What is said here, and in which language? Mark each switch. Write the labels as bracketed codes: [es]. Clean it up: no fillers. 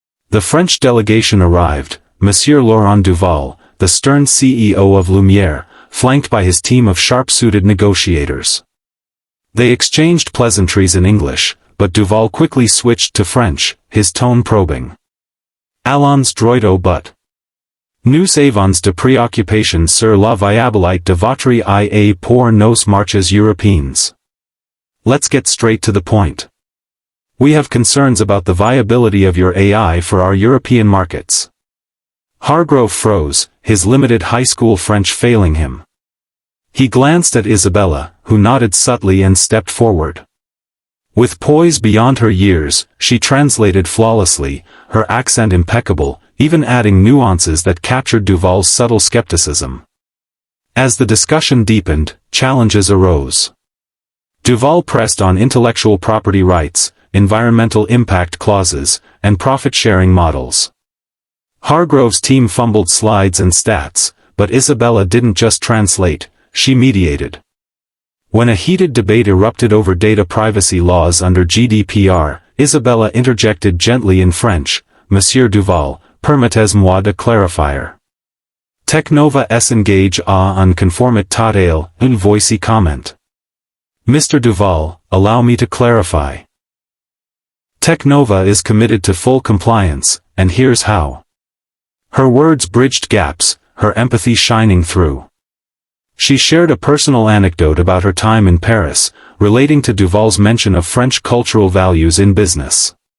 [en] The French delegation arrived, Monsieur Laurent Duval, the stern CEO of Lumière, flanked by his team of sharp-suited negotiators. They exchanged pleasantries in English, but Duval quickly switched to French, his tone probing. [fr] "Allons droit au but. Nous avons de préoccupations sur la viabilité de votre IA pour nos marchés européens. [en] Let's get straight to the point. We have concerns about the viability of your AI for our European markets." Hargrove froze, his limited high school French failing him. He glanced at Isabella, who nodded subtly and stepped forward. With poise beyond her years, she translated flawlessly, her accent impeccable, even adding nuances that captured Duval's subtle skepticism. As the discussion deepened, challenges arose. Duval pressed on intellectual property rights, environmental impact clauses, and profit-sharing models. Hargrove's team fumbled slides and stats, but Isabella didn't just translate, she mediated. When a heated debate erupted over data privacy laws under GDPR, Isabella interjected gently in French, [fr] "Monsieur Duval, permettez-moi de clarifier. Technova s'engage à un conformité totale, une voici comment. [en] Mr. Duval, allow me to clarify. Technova is committed to full compliance, and here's how." Her words bridged gaps, her empathy shining through. She shared a personal anecdote about her time in Paris, relating to Duval's mention of French cultural values in business.